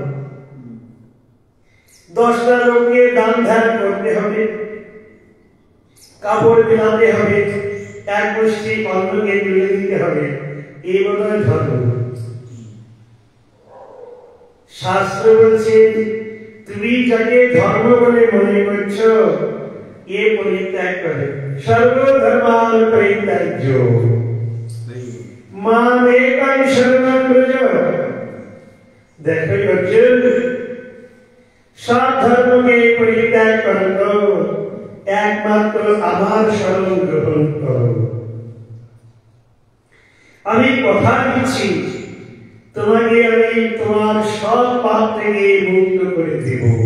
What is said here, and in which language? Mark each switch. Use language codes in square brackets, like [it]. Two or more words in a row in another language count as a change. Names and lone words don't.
[bn] 10টা লোককে দান ধ্যান করতে হবে, কাপড় বিলাতে হবে, এক মুষ্টি অন্নকে তুলে দিতে হবে, এই বোধহয় ধর্ম। শাস্ত্র বলছে তুমি যাকে ধর্ম বলে মনে করছো এ পরিত্যাগ করে। [sa] সর্বধর্মান পরিত্যাজ্য মামেকং শরণং ব্রজ। [bn] দেখো অর্জুন, সব ধর্মকে পরিত্যাগ করো, একমাত্র আমার শরণ গ্রহণ করো। আমি কথা দিচ্ছি তোমাকে আমি তোমার সব পাপ থেকে মুক্ত করে দেব।